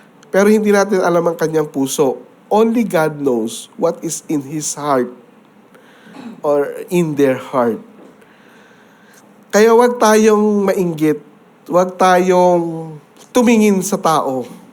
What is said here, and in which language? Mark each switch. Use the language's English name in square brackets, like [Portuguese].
[Filipino] Pero hindi natin alam ang Kanyang puso. [English] Only God knows what is in His heart or in their heart. [Filipino] Kaya wag tayong mainggit. Wag tayong tumingin sa tao.